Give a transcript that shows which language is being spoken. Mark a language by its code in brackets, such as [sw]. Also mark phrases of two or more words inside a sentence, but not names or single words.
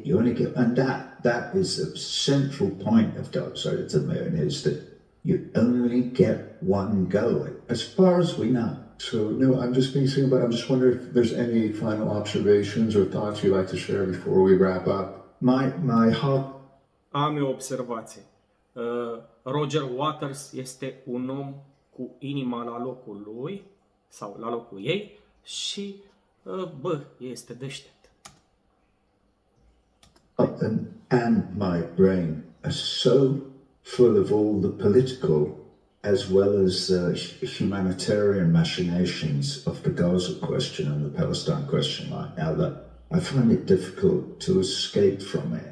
[en] You only get, and that is the central point of Dark Side of the Moon, is that you only get one go, as far as we know. So, no, I'm just thinking about, I'm just wondering if there's any final observations or thoughts you'd like to share before we wrap up. My heart. [ro] Am eu o observație. Roger Waters este un om cu inima la locul lui sau la locul ei și este deștept. [en] And my brain are so full of all the political as well as humanitarian machinations of the Gaza question and the Palestine question right now that I find it difficult to escape from it.